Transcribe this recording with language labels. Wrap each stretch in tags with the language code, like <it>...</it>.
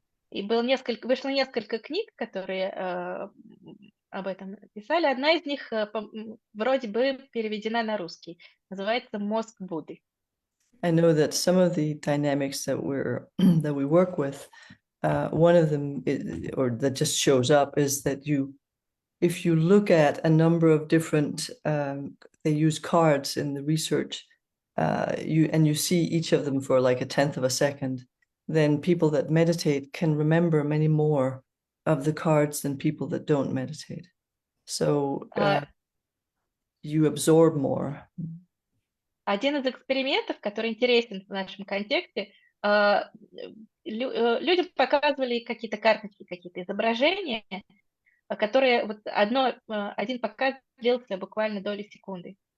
<ru>И вышло несколько книг, которые об этом писали. Одна из них вроде бы переведена на русский. Называется «Мозг Будды».</ru> <en>I know that some of the dynamics that we work with, one of them, or that just shows up, is that if you look at a number of different, they use cards in the research, you see each of them for like 1/10 of a second, then people that meditate can remember many more of the cards than people that don't meditate. So you absorb more.</en> <ru>Один из экспериментов, который интересен в нашем контексте, людям показывали какие-то карточки, какие-то изображения, которые один показ длился буквально доли секунды.</ru>